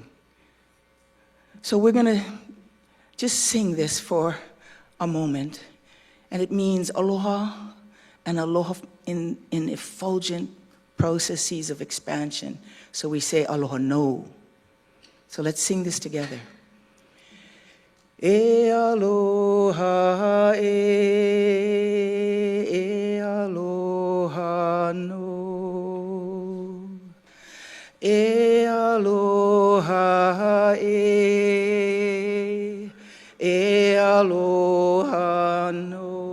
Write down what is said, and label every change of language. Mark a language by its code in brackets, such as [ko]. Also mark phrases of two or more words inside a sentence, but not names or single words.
[en] So we're gonna just sing this for a moment, and it means aloha, and aloha in effulgent processes of expansion. So we say [haw] aloha no. [en] So let's sing this together. [haw] E aloha e aloha no. E aloha e aloha no.